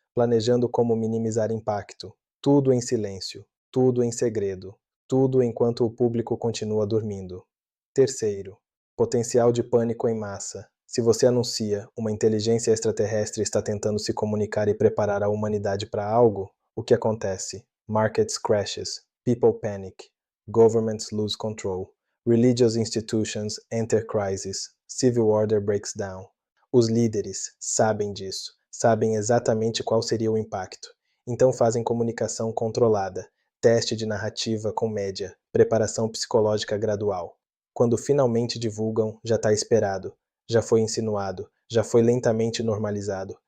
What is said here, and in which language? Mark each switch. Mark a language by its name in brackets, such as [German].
[Portuguese] planejando como minimizar impacto, tudo em silêncio, tudo em segredo, tudo enquanto o público continua dormindo. Terceiro, potencial de pânico em massa. Se você anuncia uma inteligência extraterrestre está tentando se comunicar e preparar a humanidade para algo, o que acontece? [English] Markets crashes, people panic, governments lose control, religious institutions enter crisis, civil order breaks down. [Portuguese] Os líderes sabem disso, sabem exatamente qual seria o impacto. Então fazem comunicação controlada, teste de narrativa com média, preparação psicológica gradual. Quando finalmente divulgam, já está esperado, já foi insinuado, já foi lentamente normalizado.